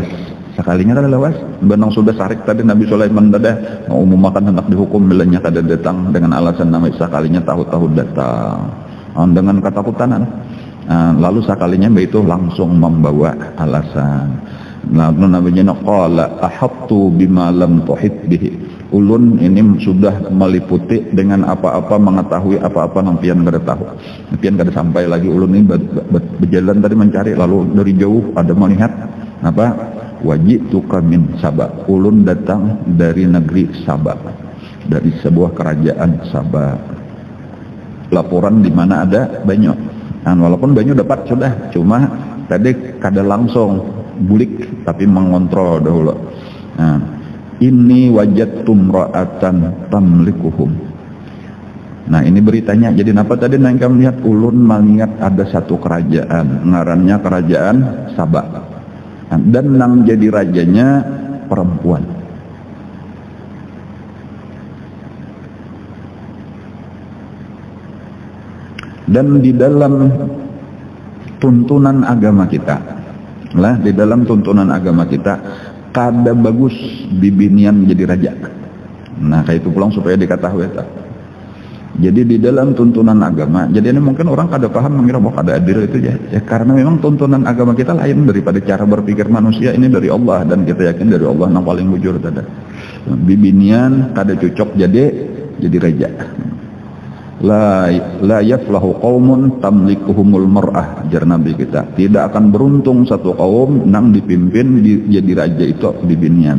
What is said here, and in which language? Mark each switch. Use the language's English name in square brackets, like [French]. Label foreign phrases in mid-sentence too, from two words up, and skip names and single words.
[Banjar] Sekalinya kada lawas, benang sudah sarik tadi Nabi Sulaiman dadah mau makan hendak dihukum, bilanya kada datang dengan alasan nama sekalinya tahu-tahu datang dengan ketakutan. Lalu sekalinya itu langsung membawa alasan. Lalu Nabi [Arabic] قال أحطت بما لم تحط به. [Banjar] Ulun ini sudah meliputi dengan apa-apa, mengetahui apa-apa yang pian kada tahu. Pian kada sampai lagi ulun ini berjalan tadi mencari, lalu dari jauh ada melihat apa? [Arabic] وجئتك من سبإ. [Banjar] Ulun datang dari negeri Saba, dari sebuah kerajaan Saba. Laporan di mana ada banyak. Walaupun banyak dapat sudah, cuma tadi kada langsung bulik tapi mengontrol dahulu. [Arabic] إني وجدت امرأة تملكهم. [Banjar] Nah ini beritanya. Jadi apa tadi nang kami lihat ulun melihat ada satu kerajaan, ngarannya kerajaan Saba. Dan nang jadi rajanya perempuan. Dan di dalam tuntunan agama kita, di dalam tuntunan agama kita, kada bagus bibinian jadi raja. Nah kayak itu pulang supaya diketahui tak. Jadi di dalam tuntunan agama, jadi ini mungkin orang kada paham mengira bahwa kada adil itu ya karena memang tuntunan agama kita lain daripada cara berpikir manusia. Ini dari Allah dan kita yakin dari Allah yang paling bujur tada. Bibinian kada cocok jadi raja. [Arabic] لا يفلح قوم تملكهم المرأة, [Banjar] jar Nabi kita. Tidak akan beruntung satu kaum nang dipimpin jadi raja itu bibinian.